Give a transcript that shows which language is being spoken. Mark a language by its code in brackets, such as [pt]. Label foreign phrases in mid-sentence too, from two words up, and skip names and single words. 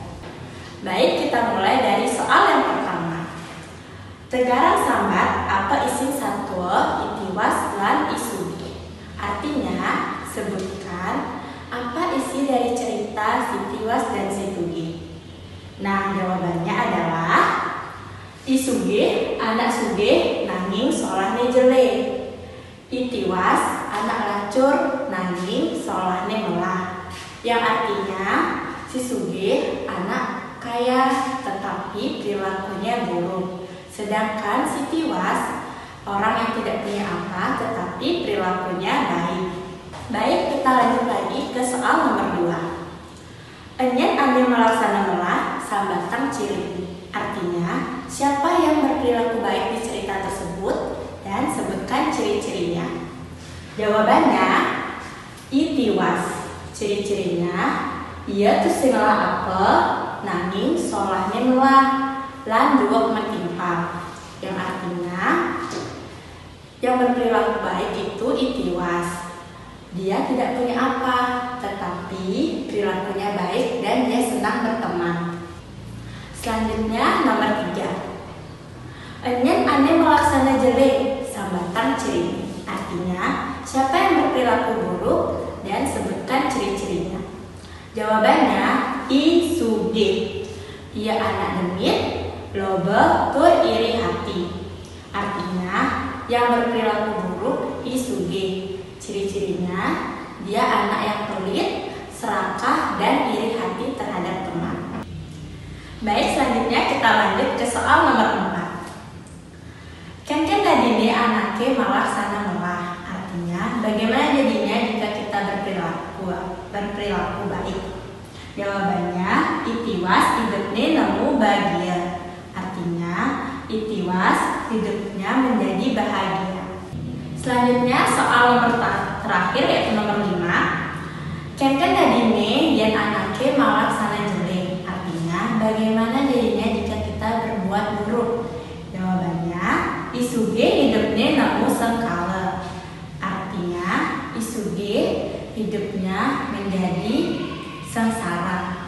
[id] Baik, kita mulai dari soal yang pertama. [ban] Tegarang sambat apa isi satwa Itiwas lan Isugih? [id] Artinya, sebutkan apa isi dari cerita Itiwas dan Isugih. Nah, jawabannya adalah [ban] Isugih anak sugih nanging solahne jelek. Itiwas anak lacur nanging solahne melah. [id] Yang artinya si sugih anak kaya tetapi perilakunya buruk. Sedangkan si tiwas orang yang tidak punya apa tetapi perilakunya baik. Baik, kita lanjut lagi ke soal nomor 2. [ban] Enyen ane melaksana melah sambatang ciri. [id] Artinya, siapa yang berperilaku baik di cerita tersebut dan sebutkan ciri-cirinya. Jawabannya, Itiwas. [ban] Ciri-cirinya, ia tuh singlah apa, nanging solahnya melah, lan dua mentimpa. [id] Yang artinya, yang berperilaku baik itu Itiwas. Dia tidak punya apa, tetapi perilakunya baik dan dia senang berteman. Selanjutnya nomor 3. [ban] Enyen ane melaksana jelek sambatang ciri. [id] Artinya, siapa yang berperilaku buruk dan sebutkan ciri-cirinya. Jawabannya Isugih. [ban] Ia anak demit, loba tur iri hati. [id] Artinya, yang berperilaku buruk Isugih. Ciri-cirinya, dia anak yang pelit, serakah dan iri hati terhadap teman. Baik, selanjutnya kita lanjut ke soal nomor 4. [ban] Ken dadine anake malah sana melah. [id] Artinya, bagaimana jadinya jika kita berperilaku baik? Jawabannya, Itiwas hidupnya nemu bahagia. Artinya, Itiwas hidupnya menjadi bahagia. Selanjutnya soal nomor terakhir yaitu nomor 5. [ban] Ken dadine yen anake malah sana jelek. [id] Artinya, bagaimana jadinya jika kita berbuat buruk? Jawabannya, Isugih hidupnya namu sengkala. Artinya, Isugih hidupnya menjadi sengsara.